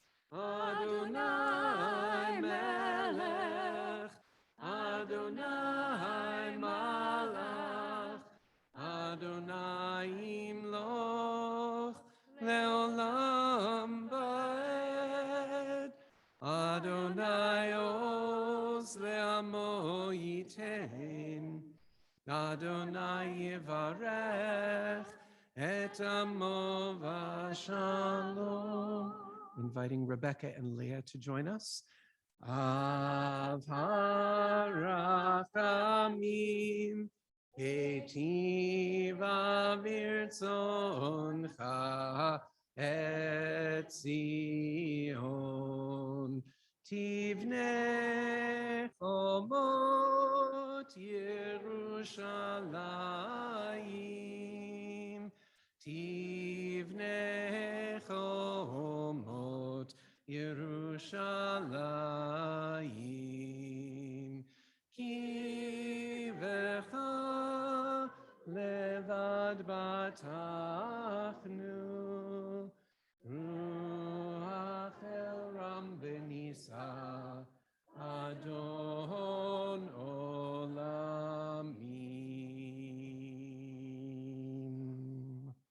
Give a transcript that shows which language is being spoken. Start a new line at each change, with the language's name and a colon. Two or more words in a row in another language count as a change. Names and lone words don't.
Hebrew: אדוני מלך, אדוני מלך, אדוני ימלוך לעולם ועד, אדוני עוז לעמו יתן, אדוני יברך את עמו בשלום.
English: Inviting Rebecca and Leah to join us.
Hebrew: אב הרחמים היטיבה ברצונך את ציון תבנה חומות ירושלים תבנה חומות ירושלים כי בך לבד בטחנו רוח אל רם ונשא אדון עולמים.